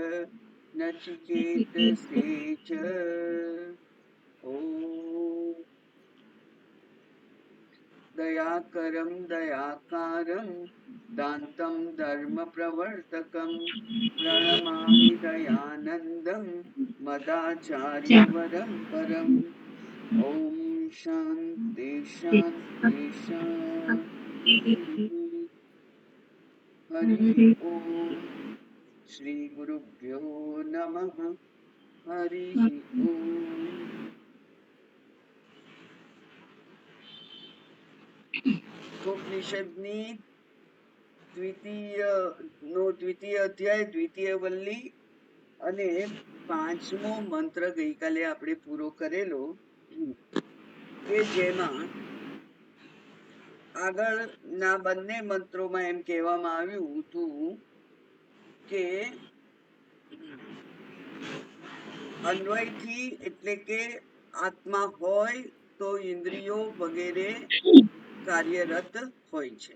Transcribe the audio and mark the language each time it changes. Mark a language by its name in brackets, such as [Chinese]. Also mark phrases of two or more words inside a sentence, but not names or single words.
[Sanskrit] नचिकेतसे च ॐ दयाकरं दयाकारं दान्तं धर्मप्रवर्तकं प्रणमामि दयानन्दं मदाचार्यवरं परम् ॐ शान्ति शान्ति शान्तिः। हरिः ॐ श्रीगुरुभ्यो नमः। हरिः ॐ। [Gujarati] उपनिषदनी દ્વિતીય અધ્યાય દ્વિતીય વલ્લી અને પાંચમો મંત્ર ગઈકાલે આપણે પૂરો કરેલો, કે જેમાં આગળના બંને મંત્રોમાં એમ કહેવામાં આવ્યું હતું કે અન્વયથી એટલે કે આત્મા હોય તો ઇન્દ્રિયો વગેરે કાર્યરત હોય છે.